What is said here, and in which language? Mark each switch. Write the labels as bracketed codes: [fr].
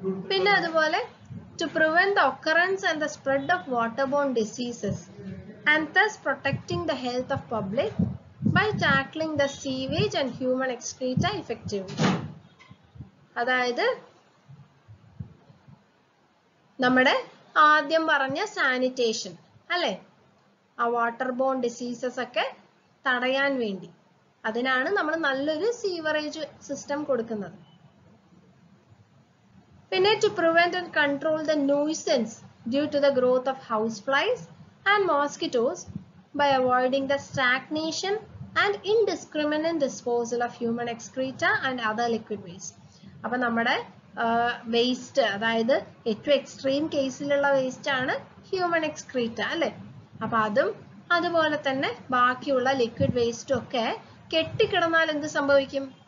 [ml] പിന്നെ അതുപോലെ [en] to prevent the occurrence and the spread of waterborne diseases and thus protecting the health of public by tackling the sewage and human excreta effectively. [ml] അതായത് നമ്മുടെ ആദ്യം പറഞ്ഞ sanitation അല്ലേ, ആ water bone diseases ഒക്കെ തടയാൻ വേണ്ടി അതിനാണ് നമ്മൾ നല്ലൊരു സീവറേജ് സിസ്റ്റം കൊടുക്കുന്നത്. പിന്നെ [en] to prevent and control the nuisance due to the growth of houseflies and mosquitoes by avoiding the stagnation and indiscriminate disposal of human excreta and other liquid waste. [ml] അപ്പോൾ നമ്മുടെ വേസ്റ്റ്, അതായത് ഏറ്റവും extreme കേസിലുള്ള waste ആണ് human excreta അല്ലേ. അപ്പൊ അതും അതുപോലെ തന്നെ ബാക്കിയുള്ള ലിക്വിഡ് വേസ്റ്റും ഒക്കെ കെട്ടിക്കിടന്നാൽ എന്ത് സംഭവിക്കും?